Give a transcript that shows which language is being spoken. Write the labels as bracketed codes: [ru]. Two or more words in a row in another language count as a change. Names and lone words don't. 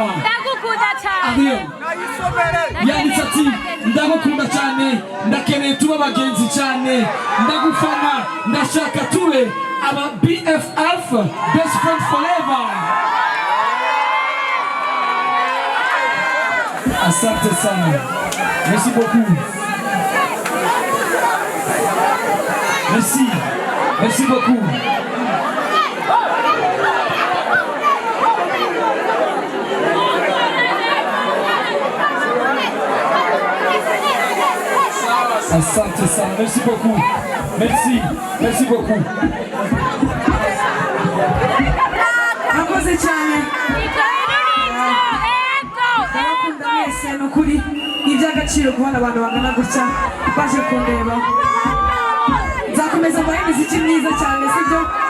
[rw] Ndagukunda cyane. Yanditse ati ndagukunda cyane ndakeneye tuba abagenzi cyane ndagufana ndashaka tube aba BFF [en] best friend forever. [sw] Asante sana. [fr] Merci beaucoup. Merci beaucoup. [sw] Asante sana, [fr] merci beaucoup. Merci beaucoup. [rw] Bakoze cyane. Kuri iby'agaciro kubona abantu bangana gutya baje kundeba. Nzakomeza mbahe imiziki myiza cyane sibyo?